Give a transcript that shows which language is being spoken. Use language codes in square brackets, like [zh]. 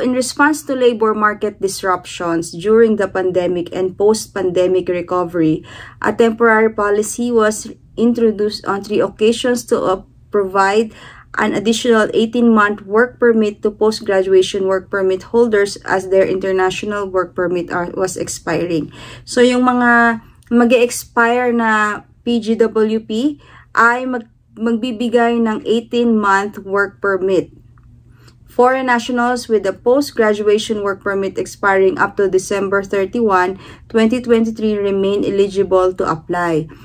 [en] In response to labor market disruptions during the pandemic and post-pandemic recovery, a temporary policy was introduced on 3 occasions to provide an additional 18-month work permit to post-graduation work permit holders as their international work permit was expiring. [tl] So, yung mga mag-expire na PGWP ay magbibigay ng 18-month work permit. [en] Foreign nationals with a post-graduation work permit expiring up to December 31, 2023 remain eligible to apply.